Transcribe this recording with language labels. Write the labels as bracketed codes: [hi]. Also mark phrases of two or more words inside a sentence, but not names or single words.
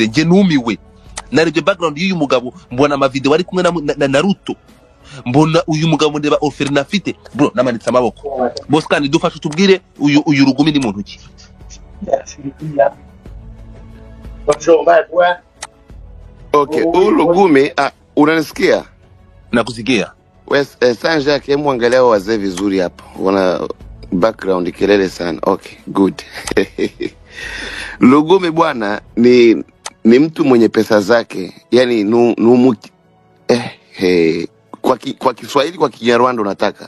[rw] Nje numiwe narebye background y'uyu mugabo, mbona ama video ari kumwe na Naruto, mbona uyu mugabo ndeba oferina afite, bro namanitse amaboko. Boscan dufashe tubwire uyu Rugumi ni muntu ki? Okay, Rugumi, [sw] unanisikia? Nakusikia. Sanjake, hebu angalia wazee vizuri hapo. Wana background kelele sana. [en] Okay, good. [sw] Rugumi bwana ni mtu mwenye pesa zake. Yaani kwa Kiswahili, kwa Kinyarwanda unataka?